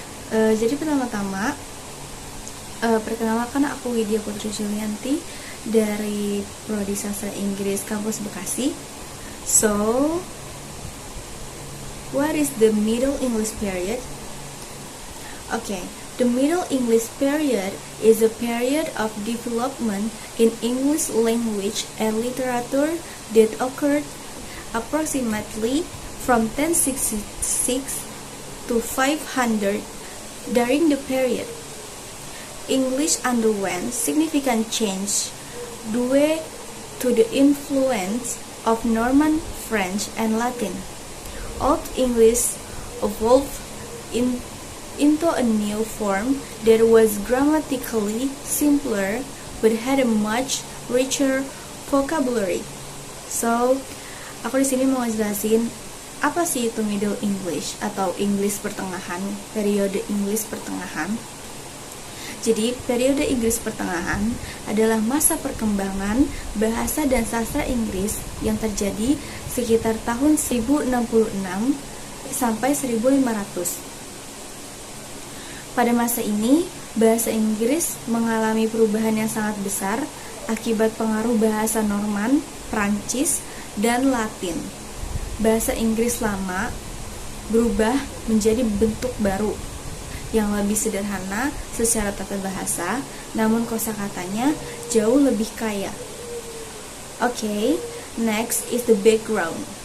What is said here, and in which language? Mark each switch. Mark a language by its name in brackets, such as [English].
[Indonesian] Jadi pertama-tama, perkenalkan aku Widya Putri Julianti dari Prodi Sastra Inggris Kampus Bekasi. [English] So, what is the Middle English period? Okay. The Middle English period is a period of development in English language and literature that occurred approximately from 1066 to 500. During the period, English underwent significant change due to the influence of Norman, French, and Latin. Old English evolved into a new form that was grammatically simpler but had a much richer vocabulary. [Indonesian] So, aku di sini mau ngejelasin apa sih itu Middle English atau Inggris pertengahan, periode Inggris pertengahan. Jadi, periode Inggris pertengahan adalah masa perkembangan bahasa dan sastra Inggris yang terjadi sekitar tahun 1066 sampai 1500. Pada masa ini, bahasa Inggris mengalami perubahan yang sangat besar akibat pengaruh bahasa Norman, Prancis, dan Latin. Bahasa Inggris lama berubah menjadi bentuk baru yang lebih sederhana secara tata bahasa, namun kosakatanya jauh lebih kaya. [English] Okay, next is the background.